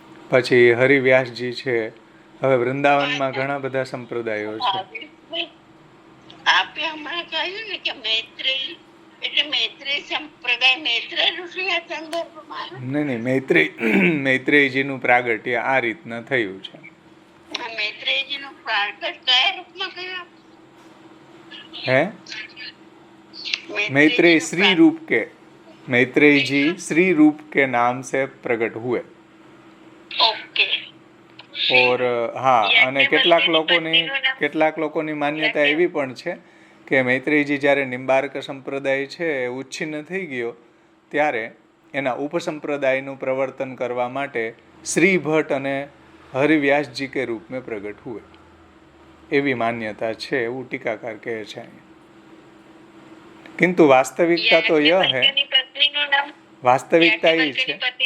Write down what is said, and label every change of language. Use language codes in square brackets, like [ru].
[gu] પછી હરિવ્યાસજી છે. હવે વૃંદાવનમાં ઘણા બધા સંપ્રદાયો છે. આપે હમણાં કહ્યું ને કે મૈત્રેય એટલે મૈત્રેય સંપ્રદાય મૈત્રેય ઋષિના સંદર્ભમાં. નહીં, મૈત્રેયજીનું પ્રાગટ્ય આ રીતના થયું છે. મૈત્રેયજીનું પ્રાગટ્ય કયા રૂપમાં કર્યું? [hi] હે, मैत्रेय श्री रूप के, मैत्रेय जी श्री रूप के नाम से प्रकट हुए. [en] Okay. [hi] और हाँ, [gu] અને કેટલાક લોકોની માન્યતા એવી પણ છે કે મૈત્રેયજી જ્યારે નિમ્બાર્ક સંપ્રદાય છે એ ઉચ્છિન્ન થઈ ગયો ત્યારે એના ઉપસંપ્રદાયનું પ્રવર્તન કરવા માટે શ્રી ભટ્ટ અને હરિવ્યાસજી કે રૂપ [hi] में प्रकट हुए, [gu] એવી માન્યતા છે, એવું ટીકાકાર કહે છે. [hi] किंतु वास्तविकता तो यह है, वास्तविकता ये છે.